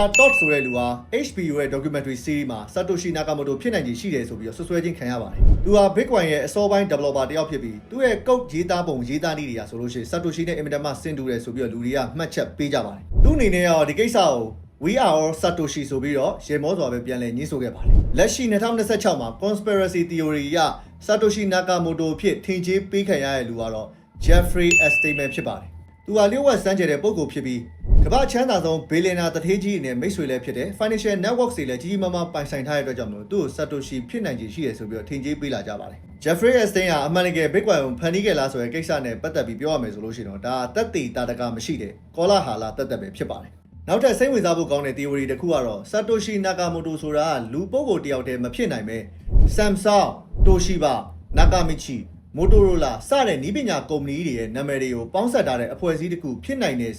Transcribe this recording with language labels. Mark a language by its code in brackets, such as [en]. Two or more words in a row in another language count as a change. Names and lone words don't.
[my] Todd ဆိုတဲ့လူဟာ HBO ရဲ့ [en] documentary series [my] မှာ Satoshi Nakamoto ဖြစ်နိုင်ခြေရှိတယ်ဆိုပြီးတော့ဆွဆွဲခြင်းခံရပါတယ်သူဟာ Bitcoin ရဲ့အစောပိုင်း developer တယောက်ဖြစ်ပြီးသူ့ရဲ့ code ရေးသားပုံရေးသားနည်းတွေကဆိုလို့ရှိရင် Satoshi နဲ့အင်မတန်မှဆင်တူတယ်ဆိုပြီးတော့လူတွေကမှတ်ချက်ပေးကြပါတယ်သူ့အနေနဲ့ရောဒီကိစ္စကို [en] We are all Satoshi [my] ဆိုပြီးတော့ရေမောစွာပဲပြန်လည်ညှင်းဆိုခဲ့ပါတယ်လက်ရှိ2026မှာ [en] conspiracy theory [my] အရ Satoshi Nakamoto ဖြစ်ထင်ကြီးပေးခံရတဲ့လူကတော့ Jeffrey Epstein ဖြစ် ပါတယ်သူဟာလျှို့ဝှက်စမ်းကြတဲ့ပုဂ္ဂိုလ်ဖြစ်ပြီးကမ္ဘာချမ်းသာဆုံးဘီလီယံနာတထေးကြီးနဲ့မိတ်ဆွေလည်းဖြစ်တယ် [en] financial networks [my] တွေလည်းကြီးကြီးမားမားပိုင်ဆိုင်ထားတဲ့အတွက်ကြောင့်မို့သူ့ကို Satoshi ဖြစ်နိုင်ခြေရှိတယ်ဆိုပြီးတော့ထင်ကြီးပေးလာကြပါတယ် Jeffrey Epstein ဟာအမှန်တကယ် Bitcoin ကိုဖန်တီးခဲ့လားဆိုတဲ့ကိစ္စနဲ့ပတ်သက်ပြီးပြောရမယ်ဆိုလို့ရှိရင်တော့ဒါသက်သေတာတကမရှိ တဲ့ကောလာဟာလာသက်သက်ပဲဖြစ်ပါတယ်နောက်ထပ်စိတ်ဝင်စားဖို့ကောင်းတဲ့ theory တစ်ခုကတော့ Satoshi Nakamoto ဆိုတာကလူပုဂ္ဂိုလ်တယောက်တည်းမဖြစ်နိုင်ပဲ Samsung, Toshiba, Nakamichi Motorola စတဲ့နည်းပညာကုမ္ပဏီတွေရဲ့နာမည်တွေကိုပေါင်းစပ်ထားတဲ့အဖွဲ့အစည်းတစ်ခုဖြစ်နိုင်တယ်